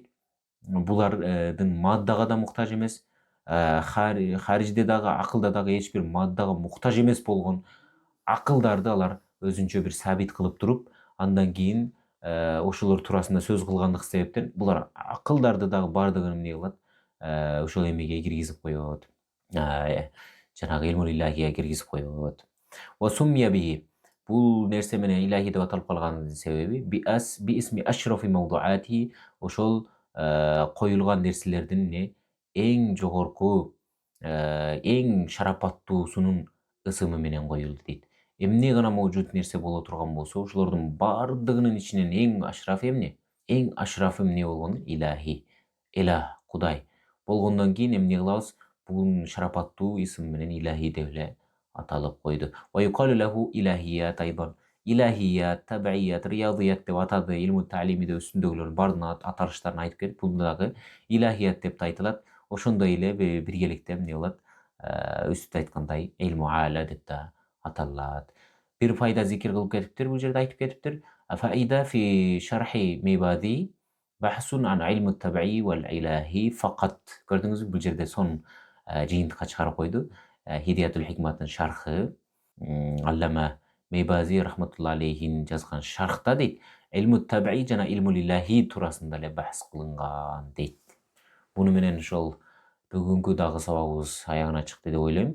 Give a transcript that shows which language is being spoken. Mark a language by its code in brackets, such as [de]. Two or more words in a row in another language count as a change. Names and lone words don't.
[ky] Булардын маддага да муктаж эмес, харижде дагы, акылда дагы эч бир маддага муктаж эмес болгон акылдарды алар өзүнчө бир сабит кылып туруп, андан кийин ошолор туурасында сөз кылгандык себептен булар акылдарды дагы баардыгын эмне кылат? Ошол эмеге киргизип коет. Жанагы [ar] العلم الإلهي [ky] киргизип коет. [ar] وسمي به, [ky] бул нерсе менен илахи деп аталып калганын себеби [ar] باسم أشرف موضوعاته, [ky] ошол коюлган нерселердин эмне эң жогорку, эң шарапаттуусунун ысымы менен коюлду дейт. Эмне гана моужуд нерсе боло турган болсо, ошолордун баардыгынын ичинен эң ашраф эмне? Эң ашраф эмне болгону? Илахи, Илах, Кудай болгондон кийин эмне кылабыз? Бул шарапаттуу исым менен илахи деп эле аталып койду. [ar] ويقال له الإلهيات أيضا. [ky] Илахият, табиият, риядият деп атады. Илму таалимиде үстүндөгүлөрдүн баардыгынын аталыштарын айтып кетип, бул дагы илахият деп айтылат. Ошондой эле биргеликте эмне кылат? Үстүндө айткандай [ar] العلم الأعلى [ky] деп да аталат. Бир пайда зикир кылып кетиптир, бул жерде айтып кетиптир. [ar] فائدة في شرح الميبدي بحث عن علم الطبيعي والإلهي فقط. [ky] Көрдүңүзбү, бул жерде сонун жыйынтыкка чыгарып койду. Хидиятул хикматтын шархы, Аллама Мейбази [ar] رحمة الله عليه [ky] жазган шархта дейт, илму табии жана илмул илахи туурасында эле бахс кылынган дейт. Буну менен ошол бүгүнкү дагы сабагыбыз аягына чыкты деп ойлойм.